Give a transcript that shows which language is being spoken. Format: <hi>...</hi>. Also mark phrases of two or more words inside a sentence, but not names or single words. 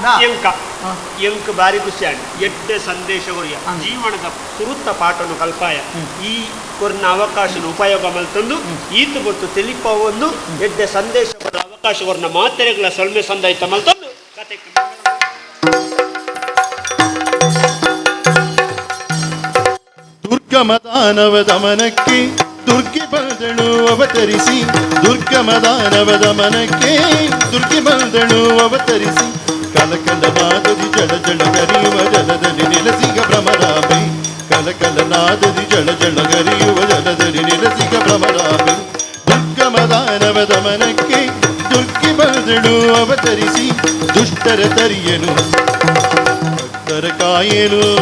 <tcy>ಎಂಕ ಬಾರಿ ಖುಷಿ ಆಗಿ ಎಡ್ಡೆ ಸಂದೇಶ ಜೀವನದ ಸುರುತ್ತ ಪಾಠನು ಕಲ್ಪಾಯ ಈ ಕೊರ್ನ ಅವಕಾಶನ ಉಪಯೋಗ ಮಲ್ತಂದು ಈತು ಗೊತ್ತು ತಿಳಿಪ ಒಂದು ಎಡ್ಡೆ ಸಂದೇಶ ಕೊಡ ಅವಕಾಶ ಕೊರ್ನ ಮಾತೆರೆಗಳ ಸೊಲ್ಮೆ ಸಂದಾಯಿತ ಮಲ್ತಂದು ಕತೆ</tcy> <kn>ದುರ್ಗಮದಾನವ ದಮನಕ್ಕೆ ದುರ್ಗಿ ಬಂದಳು ಅವತರಿಸಿ ದುರ್ಗಮದಾನವ ದಮನಕ್ಕೆ ದುರ್ಗಿ ಬಂದಳು ಅವತರಿಸಿ ಕಲಕಲನಾದದಿ ಜಳ ಜಳ ಗರಿಯುವ ಜಲದಲ್ಲಿ ನೆಲಸಿಗ ಭ್ರಮರಾಮೆ ಕಲಕಲನಾದದಿ ಜಳ ಜಳ ಗರಿಯುವ ಜಲದಲ್ಲಿ ನೆಲಸಿಗ ಭ್ರಮರಾಮೆ ದುರ್ಗಮದಾನವ ದಮನಕ್ಕೆ ದುರ್ಗಿ ಬಂದಳು ಅವತರಿಸಿ ದುಷ್ಟರ ತರಿಯನು ಭಕ್ತರ ಕಾಯಲು</kn>